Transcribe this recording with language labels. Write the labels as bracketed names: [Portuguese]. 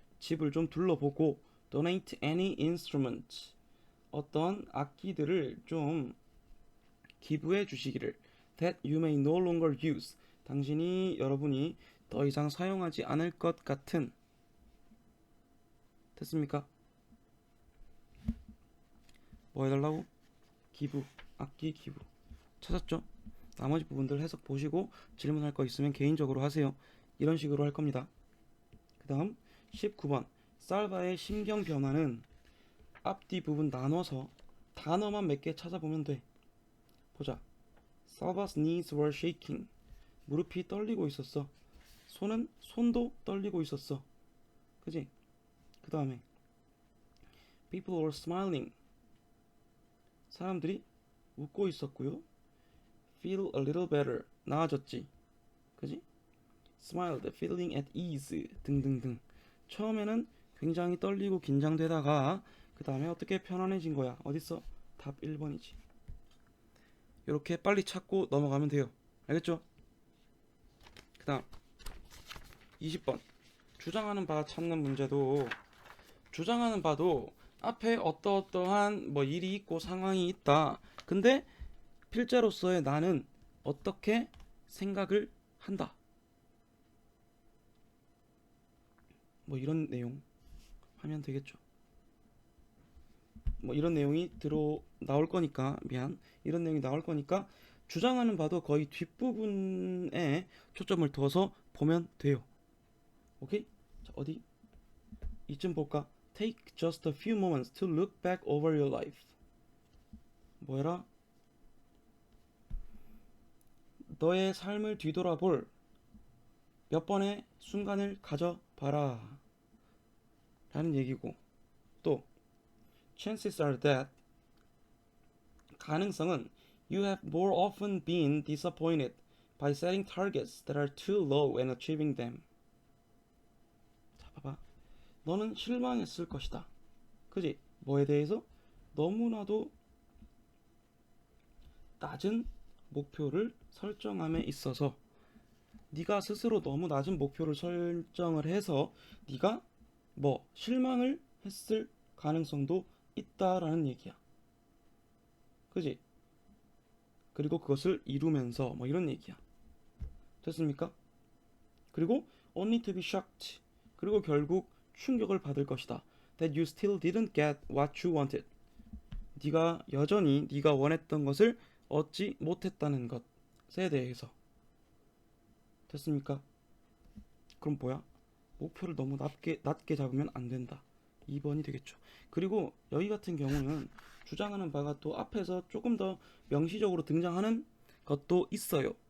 [Korean] 집을 좀 둘러보고 [English] donate any instrument. [Korean] 어떤 악기들을 좀 기부해 주시기를. [English] That you may no longer use. [Korean] 여러분이 더 이상 사용하지 않을 것 같은. 됐습니까? 뭐 해달라고? 기부, 악기 기부. 찾았죠? 나머지 부분들 해석 보시고 질문할 거 있으면 개인적으로 하세요. 이런 식으로 할 겁니다. 그 다음 19번 살바의 심경 변화는 앞뒤 부분 나눠서 단어만 몇 개 찾아보면 돼. 보자. [English] Salva's knees were shaking. [Korean] 무릎이 떨리고 있었어. 손도 떨리고 있었어. 그지? 그 다음에 [English] People were smiling. [Korean] 사람들이 웃고 있었고요. [English] Feel a little better. [Korean] 나아졌지. 그지? [English] Smiled, feeling at ease [Korean] 등등등. 처음에는 굉장히 떨리고 긴장되다가 그 다음에 어떻게 편안해진 거야. 어딨어? 답 1번이지. 이렇게 빨리 찾고 넘어가면 돼요. 알겠죠? 그 다음 20번 주장하는 바 찾는 문제도 주장하는 바도 앞에 어떠한 뭐 일이 있고 상황이 있다. 근데 필자로서의 나는 어떻게 생각을 한다. 뭐 이런 내용 하면 되겠죠. 뭐 이런 내용이 나올 거니까 이런 내용이 나올 거니까 주장하는 바도 거의 뒷부분에 초점을 둬서 보면 돼요. 오케이? 자, 어디? 이쯤 볼까? [English] Take just a few moments to look back over your life. [Korean] 뭐해라? 너의 삶을 뒤돌아볼 몇 번의 순간을 가져봐라 라는 얘기고 또 [English] chances are that [Korean] 가능성은 [English] you have more often been disappointed by setting targets that are too low and achieving them. [Korean] 자, 봐봐. 너는 실망했을 것이다. 그지? 뭐에 대해서? 너무나도 낮은 목표를 설정함에 있어서 네가 스스로 너무 낮은 목표를 설정을 해서 네가 뭐 실망을 했을 가능성도 있다라는 얘기야. 그지? 그리고 그것을 이루면서 뭐 이런 얘기야. 됐습니까? 그리고 [English] only to be shocked. [Korean] 그리고 결국 충격을 받을 것이다. [English] That you still didn't get what you wanted. [Korean] 네가 여전히 네가 원했던 것을 얻지 못했다는 것에 대해서. 됐습니까? 그럼 뭐야? 목표를 너무 낮게 잡으면 안 된다. 2번이 되겠죠. 그리고 여기 같은 경우는 주장하는 바가 또 앞에서 조금 더 명시적으로 등장하는 것도 있어요.